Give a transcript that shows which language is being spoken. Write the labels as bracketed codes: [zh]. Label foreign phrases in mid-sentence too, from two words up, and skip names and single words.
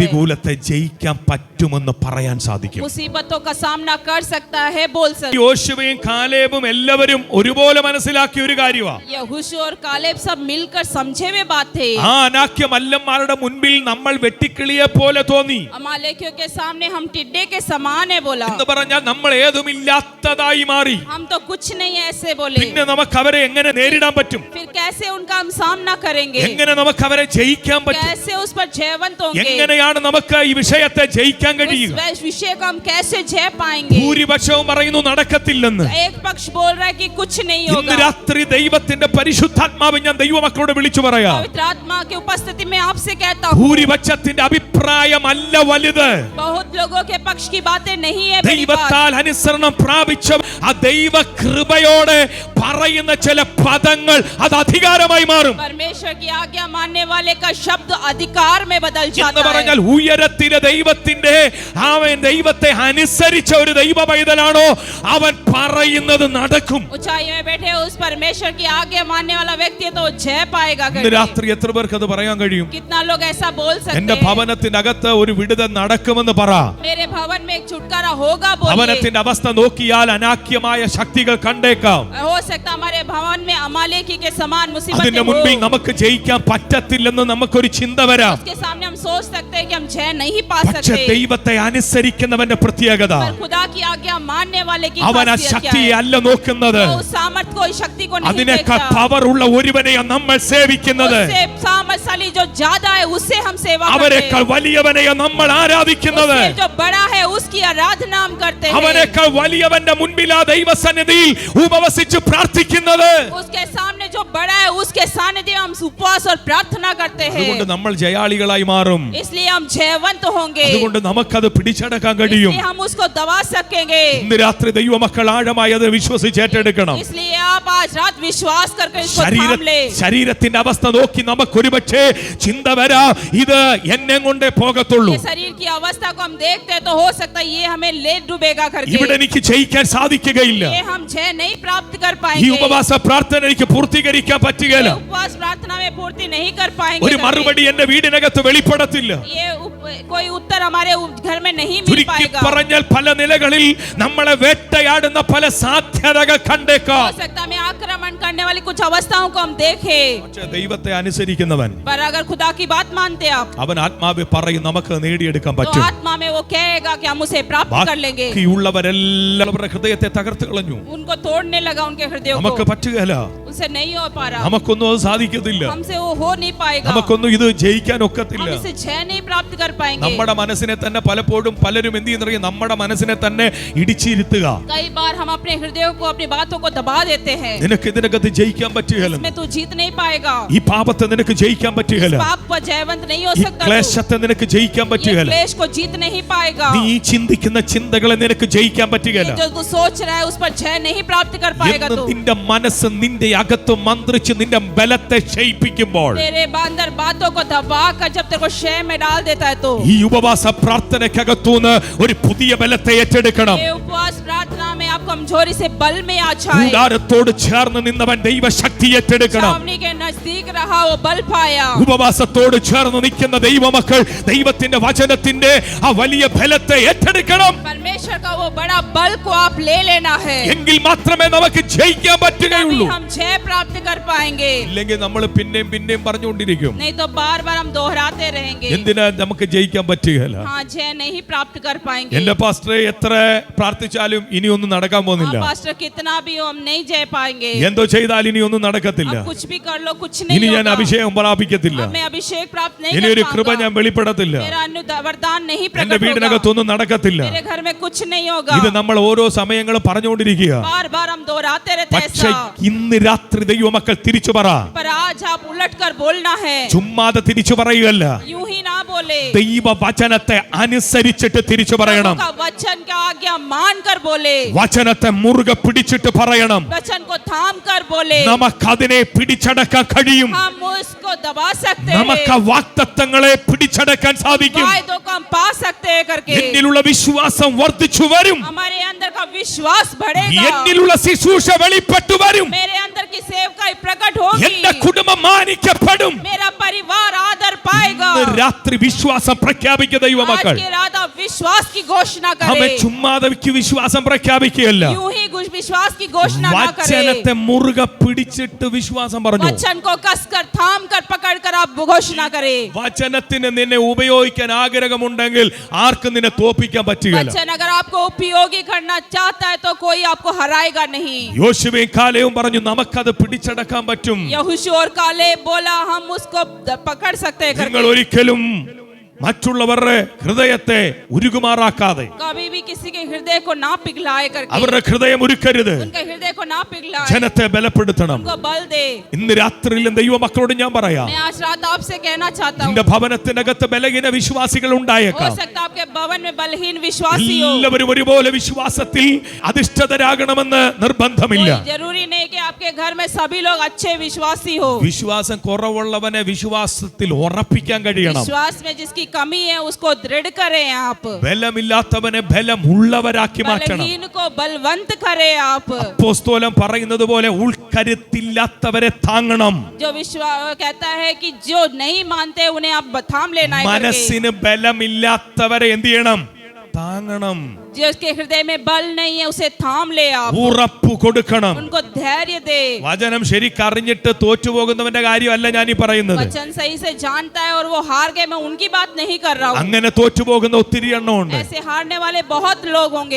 [ml] പ്രതികൂലത്തെ ജയിക്കാൻ പറ്റുമെന്ന് പറയാൻ സാധിക്കും. [hi] मुसीबतों का सामना कर सकता है, बोल सकता है। [ml] യോശുവയും കാലേബും എല്ലാവരും ഒരുപോലെ മനസ്സിലാക്കിയ ഒരു കാര്യമാണ്. [hi] यहोशू और कालेब सब मिलकर समझे हुए बात थे। [ml] ആ അനാക്യ മല്ലന്മാരുടെ മുൻപിൽ നമ്മൾ വെട്ടിക്കിളിയെ പോലെ തോന്നി [hi] अमालेकियों के सामने हम टिड्डे के समान है बोला। [ml] എന്ന് പറഞ്ഞാൽ നമ്മൾ ഏതുമില്ലാത്തതായി മാറി. [hi] हम तो कुछ नहीं है ऐसे बोले। [ml] പിന്നെ നമുക്ക് അവരെ എങ്ങനെ നേരിടാൻ പറ്റും? [hi] फिर कैसे उनका हम सामना करेंगे? [ml] എങ്ങനെ നമുക്ക് അവരെ ജയിക്കാൻ പറ്റും? [hi] कैसे उस पर जयवंत होंगे? [ml] എങ്ങനെയാണ് നമുക്ക് ഈ വിഷയത്തെ ജയിക്കാൻ കഴിയുക? [hi] उस विषय को हम कैसे जय पाएंगे? [ml] ഭൂരിപക്ഷവും പറയുന്നു നടക്കത്തില്ലെന്ന്. [hi] एक पक्ष बोल रहा है कि कुछ नहीं [ml] ഇന്ന് [hi] होगा। [ml] രാത്രി ദൈവത്തിന്റെ പരിശുദ്ധാത്മാവ് ഞാൻ ദൈവമക്കളോട് വിളിച്ചു പറയാം, [hi] पवित्र आत्मा की उपस्थिति में आपसे कहता हूँ, [ml] ഭൂരിപക്ഷത്തിന്റെ അഭിപ്രായമല്ല വലുത്. [hi] बहुत लोगों के पक्ष की बातें नहीं है बड़ी बात। [ml] ദൈവത്താൽ അനുസരണം പ്രാപിച്ച ആ ദൈവ കൃപയോടെ പറയുന്ന ചില പദങ്ങൾ അത് അധികാരമായി മാറും. [hi] परमेश्वर की आज्ञा मानने वाले का शब्द अधिकार में बदल [ml] എന്ന് [hi] जाता [ml] പറഞ്ഞാൽ [hi] है। [ml] ഉയരത്തിലെ ദൈവത്തിന്റെ അവൻ ദൈവത്തെ അനുസരിച്ച ഒരു ദൈവ പൈതലാണോ അവൻ പറയുന്നത് നടക്കും. [hi] ऊंचाई में बैठे उस परमेश्वर की आज्ञा मानने वाला व्यक्ति है तो वो जय पाएगा [ml] ഇന്ന് [hi] करके। [ml] രാത്രി എത്ര പേർക്ക് അത് പറയാൻ കഴിയും? [hi] कितना लोग ऐसा बोल [ml] എന്റെ [hi] सकते हैं? [ml] ഭവനത്തിനകത്ത് ഒരു വിടുതൽ നടക്കുമെന്ന് പറ. [hi] मेरे भवन में एक छुटकारा होगा बोलिए। [ml] ഭവനത്തിന്റെ അവസ്ഥ നോക്കിയാൽ അനാക്യമായ ശക്തികൾ കണ്ടേക്കാം. [hi] हो सकता हमारे भवन में अमालेकी के समान मुसीबतें [ml] അതിന്റെ [hi] हो। [ml] മുൻപിൽ നമുക്ക് ജയിക്കാൻ പറ്റത്തില്ലെന്ന് നമുക്കൊരു ചിന്ത വരാം. [hi] उसके सामने हम सोच सकते हैं कि हम जय नहीं पा [ml] പക്ഷെ [hi] सकते। [ml] ദൈവത്തെ അനുസരിക്കുന്നവന്റെ പ്രത്യേകത [hi] पर खुदा की आज्ञा मानने वाले की [ml] അവൻ ആ [hi] खासियत क्या [ml] ശക്തിയെ [hi] है? [ml] അല്ല നോക്കുന്നത്, [hi] वो उस सामर्थ को, इस शक्ति को नहीं [ml] അതിനേക്കാൾ [hi] देखता। [ml] പവർ ഉള്ള ഒരുവനെയാണ് നമ്മൾ സേവിക്കുന്നത്. [hi] उससे सामर्थशाली जो ज्यादा है उससे हम सेवा करते [ml] അവനേക്കാൾ [hi] हैं। [ml] വലിയവനെയാണ് നമ്മൾ ആരാധിക്കുന്നത്. [hi] उससे जो बड़ा है उसकी आराधना हम करते हैं। [ml] അവനേക്കാൾ വലിയവന്റെ മുൻപിൽ ആ ദൈവസന്നിധിയിൽ ഉപവസിച്ച് പ്രാർത്ഥിക്കുന്നത്. [hi] उसके सामने जो बड़ा है उसके सानिध्य में हम उपवास और प्रार्थना करते हैं। [ml] അതുകൊണ്ട് നമ്മൾ ജയാളികളായി മാറും. [hi] इसलिए हम जयवंत होंगे। [ml] അതുകൊണ്ട് നമുക്കത് പിടിച്ചടക്കാൻ കഴിയും. [hi] इसलिए हम उसको दबा सकेंगे। [ml] ഇന്ന് രാത്രി ദൈവമക്കൾ ആഴമായി അത് വിശ്വസിച്ച് ഏറ്റെടുക്കണം. [hi] इसलिए आप आप आज रात विश्वास करके इसको थाम ले। [ml] ശരീരത്തിന്റെ അവസ്ഥ നോക്കി നമുക്കൊരു പക്ഷേ ചിന്ത വരാം, ഇത് എന്നെ കൊണ്ടേ പോകത്തുള്ളൂ, [hi] ये शरीर की अवस्था को हम देखते हैं तो हो सकता है ये हमें ले डूबेगा करके, [ml] ഇവിടെ എനിക്ക് ജയിക്കാൻ സാധിക്കുകയില്ല, [hi] ये हम जय नहीं प्राप्त कर [ml] ഈ [hi] पाएंगे, [ml] ഉപവാസ പ്രാർത്ഥന എനിക്ക് പൂർത്തീകരിക്കാൻ പറ്റുകയില്ല, [hi] ये उपवास प्रार्थना में पूर्ति नहीं कर पाएंगे [ml] ഒരു [hi] करके। [ml] മറുപടി എന്റെ വീടിനകത്ത് വെളിപ്പെടത്തില്ല. [hi] ये कोई उत्तर हमारे घर में नहीं मिल [ml] ചുരുക്കി [hi] पाएगा। [ml] പറഞ്ഞാൽ പല നിലകളിൽ നമ്മളെ വേട്ടയാടുന്ന പല സാധ്യതകൾ കണ്ടേക്കാം. [hi] हो सकता है हमें आक्रमण करने वाली कुछ अवस्थाओं को हम देखें, [ml] പക്ഷേ ദൈവത്തെ അനുസരിക്കുന്നവൻ [hi] पर अगर खुदा की बात मानते आप [ml] അവൻ ആത്മാവെ പറയും നമുക്ക് നേടിയെടുക്കാൻ [hi] तो [ml] പറ്റും. [hi] आत्मा में वो कहेगा कि हम उसे प्राप्त कर लेंगे। [ml] ബാക്കിയുള്ളവരെല്ലാം അവരുടെ ഹൃദയത്തെ തകർത്ത് കളഞ്ഞു. [hi] उनको तोड़ने लगा उनके हृदय [ml] നമുക്ക് [hi] को, [ml] പറ്റുകയില്ല, [hi] उनसे नहीं हो पा रहा, [ml] നമുക്കൊന്നും അത് സാധിക്കത്തില്ല, [hi] हमसे वो हो नहीं पाएगा, [ml] നമുക്കൊന്നും ഇത് ജയിക്കാൻ ഒക്കത്തില്ല. [hi] हम इसे जय नहीं प्राप्त कर पाएंगे। [ml] നമ്മുടെ മനസ്സിനെ തന്നെ പലപ്പോഴും പലരും എന്ത് ചെയ്യുന്നറിയാം, നമ്മുടെ മനസ്സിനെ തന്നെ ഇടിച്ചിരുത്തുക. [hi] कई बार हम अपने हृदयों को, अपनी बातों को दबा देते हैं, [ml] നിനക്ക് ഇതിനകത്ത് ജയിക്കാൻ പറ്റുകയില്ല, [hi] इसमें तू जीत नहीं पाएगा, [ml] ഈ പാപത്തെ നിനക്ക് ജയിക്കാൻ പറ്റുകയില്ല, [hi] पाप पर जयवंत नहीं हो [ml] ഈ [hi] सकता, [ml] ക്ലേശത്തെ നിനക്ക് ജയിക്കാൻ [hi] ये [ml] പറ്റുകയില്ല, [hi] क्लेश को जीत नहीं पाएगा, [ml] നീ ചിന്തിക്കുന്ന ചിന്തകളെ നിനക്ക് ജയിക്കാൻ പറ്റുകയില്ല. [hi] जो तू सोच रहा है उस पर जय नहीं प्राप्त कर पाएगा। [ml] എന്ന് [hi] तू [ml] നിന്റെ മനസ്സ് നിന്റെ അകത്ത് മന്ത്രിച്ച് നിന്റെ ബലത്തെ ക്ഷയിപ്പിക്കുമ്പോൾ, [hi] तेरे अंदर बातों को दबा कर जब तेरे को क्षय में डाल देता है तो [ml] ഈ ഉപവാസ പ്രാർത്ഥനയ്ക്കകത്തുനിന്ന് ഒരു പുതിയ ബലത്തെ ഏറ്റെടുക്കണം. [hi] ये उपवास प्रार्थना में आप कमजोरी से बल में आ जाए, [ml] കൂടാരത്തോട് ചേർന്ന് നിന്നവൻ ദൈവശക്തി ഏറ്റെടുക്കണം. [hi] छावनी के नजदीक रहा वो बल पाया, [ml] ഉപവാസത്തോട് ചേർന്ന് നിൽക്കുന്ന ദൈവമക്കൾ ദൈവത്തിന്റെ വചനത്തിന്റെ ആ വലിയ ബലത്തെ ഏറ്റെടുക്കണം. [hi] परमेश्वर का वो बड़ा बल को आप ले लेना है, [ml] എങ്കിൽ മാത്രമേ നമുക്ക് ജയിക്കാൻ [hi] तभी [ml] പറ്റുകയുള്ളൂ. [hi] हम जय प्राप्त कर पाएंगे, [ml] ഇല്ലെങ്കിൽ നമ്മൾ പിന്നെയും പിന്നെയും പറഞ്ഞുകൊണ്ടിരിക്കും. [hi] नहीं तो बार बार हम दोहराते रहेंगे, [ml] എന്തിനാ നമുക്ക് ജയിക്കാൻ പറ്റുകയില്ല. [hi] हाँ जय नहीं प्राप्त कर पाएंगे। [ml] എന്റെ പാസ്റ്ററെ എത്ര പ്രാർത്ഥിച്ചാലും ഇനിയൊന്നും നടക്കാൻ പോകുന്നില്ല, [hi] हाँ, पास्टर कितना भी हो हम नहीं जय पाएंगे, [ml] എന്തോ ചെയ്താൽ ഇനിയൊന്നും നടക്കത്തില്ല, [hi] अब कुछ भी कर लो कुछ [ml] ഇനി [hi] नहीं [ml] ഞാൻ [hi] होगा, [ml] അഭിഷേകം പ്രാപിക്കത്തില്ല, [hi] अब मैं अभिषेक प्राप्त नहीं [ml] ഇനി [hi] कर [ml] ഒരു കൃപ [hi] पाऊंगा, [ml] ഞാൻ വെളിപ്പെടത്തില്ല, [hi] मेरा वरदान नहीं [ml] എന്റെ [hi] प्रकट होगा, [ml] വീടിനകത്തൊന്നും നടക്കത്തില്ല. [hi] मेरे घर में कुछ नहीं होगा, [ml] ഇത് നമ്മൾ ഓരോ സമയങ്ങളും പറഞ്ഞുകൊണ്ടിരിക്കുക. [hi] बार बार हम दोहराते रहते हैं [ml] പക്ഷേ [hi] ऐसा, [ml] ഇന്ന് രാത്രി ദൈവമക്കൾ തിരിച്ചു പറ, [hi] पर आज आप उलट कर बोलना है, [ml] ചുമ്മാതെ തിരിച്ചു പറയുകയല്ല, [hi] यूं ही ना बोले, [ml] ദൈവ വചനത്തെ അനുസരിച്ചിട്ട് തിരിച്ചു പറയണം. [hi] प्रभु का वचन का आज्ञा मान कर बोले, [ml] വചനത്തെ മുറുകെ പിടിച്ചിട്ട് പറയണം. [hi] वचन को थाम कर बोले, [ml] നമുക്കതിനെ പിടിച്ചടക്കാൻ കഴിയും, [hi] हम उसको दबा सकते [ml] നമുക്ക് [hi] हैं, [ml] വാഗ്ദത്തങ്ങളെ പിടിച്ചടക്കാൻ സാധിക്കും. [hi] वायदों को हम पा सकते हैं करके, [ml] എന്നിലുള്ള വിശ്വാസം വർദ്ധിച്ചു വരും, [hi] हमारे अंदर का विश्वास बढ़ेगा, [ml] എന്നിലുള്ള ശുശ്രൂഷ വെളിപ്പെട്ടു വരും, [hi] मेरे अंदर की सेवकाई प्रकट होगी, [ml] എന്റെ കുടുംബം മാനിക്കപ്പെടും. [hi] मेरा परिवार आदर पाएगा। [ml] ഇന്ന് രാത്രി വിശ്വാസം പ്രഖ്യാപിക്കുക ദൈവമക്കൾ. [hi] आज की रात आप विश्वास की घोषणा [ml] നമ്മെ [hi] करें, [ml] ചുമ്മാതെ വിശ്വാസം പ്രഖ്യാപിക്കുകയല്ല, [hi] यूं ही विश्वास की घोषणा ना [ml] വചനത്തെ [hi] करें, [ml] മുറുകെ പിടിച്ചിട്ട് വിശ്വാസം പറഞ്ഞു. [hi] वचन को कसकर थाम कर पकड़ कर आप घोषणा करें। [ml] വചനത്തിന് നിന്നെ ഉപയോഗിക്കാൻ ആഗ്രഹമുണ്ടെങ്കിൽ ആർക്കും നിന്നെ തോൽപ്പിക്കാൻ പറ്റുകയില്ല. [hi] वचन अगर आपको उपयोगी करना चाहता है तो कोई आपको हराएगा नहीं। [ml] യോശുവയും കാലേവും പറഞ്ഞു നമുക്കത് പിടിച്ചടക്കാൻ പറ്റും. [hi] यहोशू और कालेब बोला हम उसको पकड़ सकते हैं [ml] നിങ്ങൾ [hi] करके। [ml] ഒരിക്കലും മറ്റുള്ളവരുടെ ഹൃദയത്തെ ഉരുകുമാറാക്കാതെ [hi] कभी भी किसी के हृदय को ना पिघलाए करके, [ml] അവരുടെ ഹൃദയം ഉരുക്കരുത്, [hi] उनके हृदय को ना पिघलाए, [ml] ജനത്തെ ബലപ്പെടുത്തണം. [hi] उनको बल दे। [ml] ഇന്ന് രാത്രിയിലും ദൈവമക്കളോട് ഞാൻ പറയാം, [hi] मैं आज रात आपसे कहना चाहता हूँ, [ml] നിന്റെ ഭവനത്തിനകത്ത് ബലഹീന വിശ്വാസികൾ [hi] हो [ml] ഉണ്ടായേക്കാം. [hi] सकता है आपके भवन में बलहीन विश्वासी हो, [ml] എല്ലാവരും ഒരുപോലെ വിശ്വാസത്തിൽ അധിഷ്ഠിതരാകണമെന്ന് നിർബന്ധമില്ല. [hi] कोई जरूरी नहीं कि आपके घर में सभी लोग अच्छे विश्वासी हो। [ml] വിശ്വാസം കുറവുള്ളവനെ വിശ്വാസത്തിൽ ഉറപ്പിക്കാൻ കഴിയണം. [hi] विश्वास में जिसकी कमी है उसको दृढ़ करें आप, [ml] ബലമില്ലാത്തവനെ ബലമുള്ളവരാക്കി മാറ്റണം. [hi] बलहीन को बलवंत करें आप, [ml] അപ്പോസ്തലൻ പറയുന്നത് പോലെ ഉൾക്കരുത്തില്ലാത്തവരെ താങ്ങണം. [hi] जो विश्वास कहता है कि जो नहीं मानते उन्हें आप थाम लेना है करके। [ml] മനസ്സിന് ബലമില്ലാത്തവരെ എന്ത് ചെയ്യണം? താങ്ങണം. [hi] जिसके हृदय में बल नहीं है उसे थाम ले आप, [ml] ഉറപ്പ് കൊടുക്കണം. [hi] उनको धैर्य दे। [ml] വചനം ശരിക്കറിഞ്ഞിട്ട് തോറ്റുപോകുന്നവന്റെ കാര്യമല്ല ഞാൻ ഈ പറയുന്നത്. [hi] वचन सही से जानता है और वो हार गए, मैं उनकी बात नहीं कर रहा हूँ, [ml] അങ്ങനെ തോറ്റുപോകുന്ന ഒത്തിരി എണ്ണമുണ്ട്. [hi] ऐसे हारने वाले बहुत लोग होंगे।